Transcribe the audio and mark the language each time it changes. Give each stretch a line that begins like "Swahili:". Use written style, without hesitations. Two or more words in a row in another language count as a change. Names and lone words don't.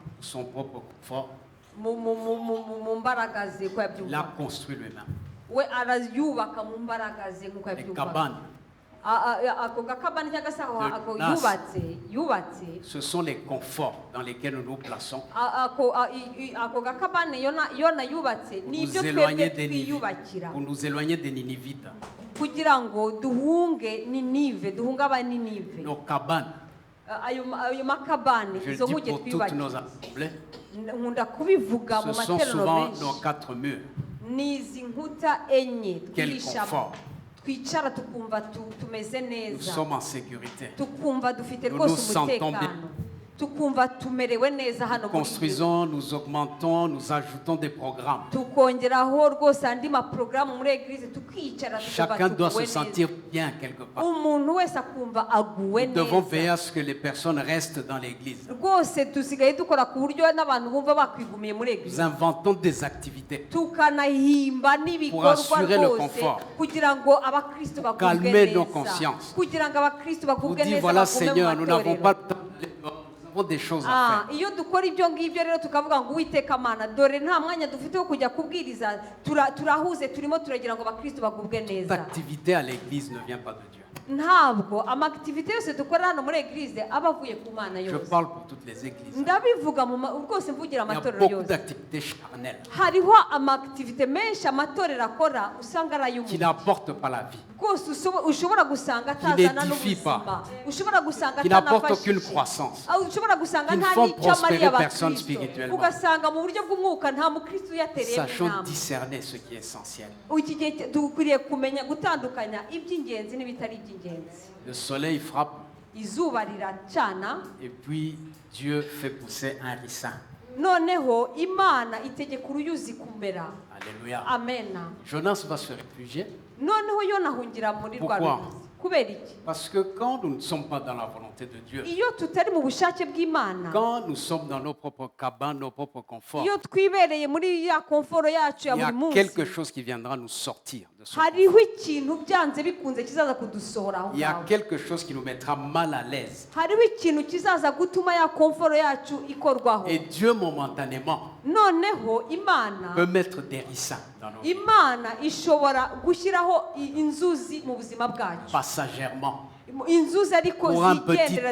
French: pour son propre confort.
Kinyarwanda: mu mbaraga ze ko
French: Il a
Kinyarwanda: yabyumva
French: construit lui-même.
Kinyarwanda: we arayubaka mu mbaraga ze nk'uko
French: Les
Kinyarwanda: yabyumva
French: cabanes,
Kinyarwanda: ako gakabani cyangwa se aho
French: Le
Kinyarwanda: ako
French: nas.
Kinyarwanda: yubatse
French: ce sont les conforts dans lesquels nous nous plaçons.
Kinyarwanda: ako gakabani yona yubatse ni
French: Pour
Kinyarwanda: ibyo
French: nous
Kinyarwanda: twebwe
French: éloigner des
Kinyarwanda: twiyubakira
French: Pour nous éloigner des Ninivites.
Kinyarwanda: kugira ngo duhunge ninive duhunge abaninive
French: Nos cabanes,
Kinyarwanda: ayo makabani
French: je le
Kinyarwanda: izo
French: dis
Kinyarwanda: nkuge
French: pour toutes nos
Kinyarwanda: twiyubakira
French: assemblées,
Kinyarwanda: nkunda kubivuga mu
French: ce sont
Kinyarwanda: materaniro
French: souvent
Kinyarwanda: menshi
French: nos quatre murs.
Kinyarwanda: ni izi nkuta enye
French: Quel
Kinyarwanda: twishamo
French: confort.
Kinyarwanda: twicara tukumva tumeze
French: Nous
Kinyarwanda: neza
French: sommes en sécurité.
Kinyarwanda: tukumva dufite
French: Nous
Kinyarwanda: rwose
French: nous sentons
Kinyarwanda: umutekano tukumva tumerewe neza hano
French: Nous
Kinyarwanda: muri iyi
French: construisons, nous augmentons, nous ajoutons des programmes.
Kinyarwanda: tukongeraho rwose andi maporogaramu muri eglise tukicara
French: Chacun doit
Kinyarwanda: tukuwe
French: se
Kinyarwanda: neza
French: sentir bien quelque part.
Kinyarwanda: umuntu wese akumva aguwe
French: Nous devons
Kinyarwanda: neza
French: veiller à ce que les personnes restent dans l'église.
Kinyarwanda: rwose dusigaye dukora ku buryo n'abantu bumva bakwigumiye muri
French: Nous
Kinyarwanda: eglise
French: inventons des activités
Kinyarwanda: tukanahimba n'ibikorwa
French: assurer le
Kinyarwanda: rwose
French: confort.
Kinyarwanda: kugira ngo abakristo bagubwe
French: Calmer nos
Kinyarwanda: neza
French: consciences.
Kinyarwanda: kugira ngo abakristo
French: pour
Kinyarwanda: bagubwe
French: dire
Kinyarwanda: neza
French: voilà
Kinyarwanda: bagume mu
French: Seigneur, nous n'avons
Kinyarwanda: matorero
French: pas le temps de nous avons des choses à faire.
Kinyarwanda: iyo dukora ibyo ngibyo rero tukavuga ngo uwiteka mana dore nta mwanya dufite wo kujya kubwiriza turahuze turimo turagira ngo abakristo bagubwe
French: Toute
Kinyarwanda: neza
French: activité à l'église ne vient pas de Dieu.
Kinyarwanda: ntabwo amakitivite yose dukora hano muri eglise aba avuye ku mana
French: Je
Kinyarwanda: yose
French: parle pour toutes les églises.
Kinyarwanda: ndabivuga rwose mvugira
French: Il y a
Kinyarwanda: amatorero
French: beaucoup
Kinyarwanda: yose
French: d'activités charnelles
Kinyarwanda: hariho amakitivite menshi amatorero akora usanga ari
French: qui
Kinyarwanda: ay'umuntu
French: n'apportent pas la vie,
Kinyarwanda: rwose ushobora gusanga atazana
French: n'édifie
Kinyarwanda: n'ubuzima
French: pas.
Kinyarwanda: ushobora gusanga
French: qui n'apportent aucune
Kinyarwanda: atanafashije
French: croissance.
Kinyarwanda: ushobora gusanga
French: qui ne
Kinyarwanda: nta
French: font
Kinyarwanda: n'icyo amariye
French: prospérer personne
Kinyarwanda: abakristo
French: spirituellement.
Kinyarwanda: ugasanga mu buryo bw'umwuka nta mukristo uyatereyemo
French: Sachons
Kinyarwanda: intambwe
French: discerner ce qui est essentiel.
Kinyarwanda: iki gihe dukwiriye kumenya gutandukanya iby'ingenzi n'ibitari iby'ingenzi
French: Le soleil frappe
Kinyarwanda: izuba riracana
French: et puis Dieu fait pousser un ricin.
Kinyarwanda: noneho imana itegeka uruyuzi kumera
French: Alléluia.
Kinyarwanda: amena
French: Jonas va se réfugier
Kinyarwanda: noneho yo nahungira muri rwa
French: Pourquoi?
Kinyarwanda: ruyuzi kubera iki
French: parce que quand nous ne sommes pas dans la volonté de Dieu,
Kinyarwanda: iyo tutari mu bushake bw'imana
French: quand nous sommes dans nos propres cabanes, nos propres conforts,
Kinyarwanda: iyo twibereye muri ya komforo yacu ya
French: il y a
Kinyarwanda: buri munsi
French: quelque chose qui viendra nous sortir de ce confort.
Kinyarwanda: hariho ikintu byanze bikunze kizaza kudusohora aho
French: Il y a
Kinyarwanda: ngaho
French: quelque chose qui nous mettra mal à l'aise.
Kinyarwanda: hariho ikintu kizaza gutuma ya komforo yacu ikorwaho
French: Et Dieu, momentanément,
Kinyarwanda: noneho imana
French: peut mettre des ricins dans nos vies,
Kinyarwanda: imana ishobora gushyiraho inzuzi mu buzima bwacu
French: passagèrement,
Kinyarwanda: inzuzi ariko
French: Pour un petit
Kinyarwanda: zigendera